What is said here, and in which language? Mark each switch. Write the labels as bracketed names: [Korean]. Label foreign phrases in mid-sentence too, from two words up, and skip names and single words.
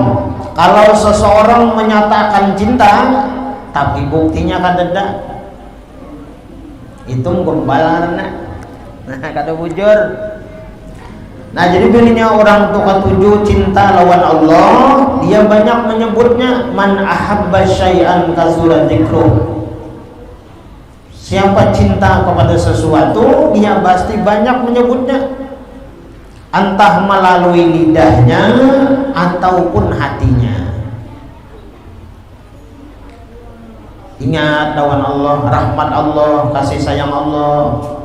[Banjar] Kalau seseorang menyatakan cinta, tapi buktinya kadeda, itu menggembalarna. Nah, kada bujur. Nah, jadi bininya orang tuh ketujuh cinta lawan Allah, dia banyak menyebutnya [Arabic] من أحب شيئا كثر ذكره. [Indonesian] Siapa cinta kepada sesuatu, dia pasti banyak menyebutnya, entah melalui lidahnya ataupun hatinya. [Banjar] Ingat lawan Allah, rahmat Allah, kasih sayang Allah.